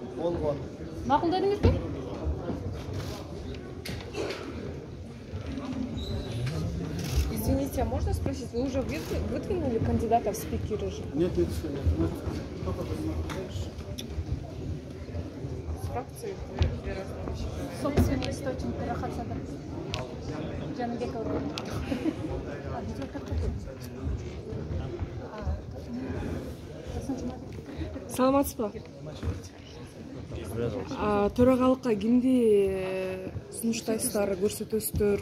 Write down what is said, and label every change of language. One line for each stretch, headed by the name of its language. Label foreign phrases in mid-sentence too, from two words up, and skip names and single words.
Kyrgyz: Болгон. Макулдадыңызбы?
Russian: Извините, а можно спросить, вы уже выдвинули кандидата в спикеры же? Нет. С фракцией две разные вещи. Собственный источник Рахат-Садр. Жанбеков.
Kyrgyz: Саламатсызбы? Төрагалыкка кимди сунуштайсыздар, көрсөтөсүздөр?